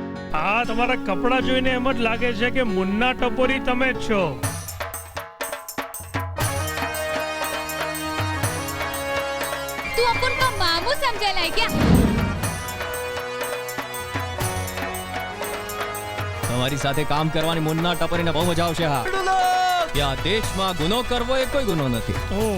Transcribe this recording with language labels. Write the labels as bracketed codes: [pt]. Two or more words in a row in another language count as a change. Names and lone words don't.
[gu] આ તમારા કપડાં જોઈને એમ જ લાગે છે કે મુન્ના ટપોરી તમે જ છો. [hi] तू अपन का मामू समझेला है क्या? [gu] તમારી સાથે કામ કરવાની મુન્ના ટપરીને બહુ મજા આવશે. હા, ત્યાં દેશમાં ગુનો કરવો એ કોઈ ગુનો નથી, ઓહ,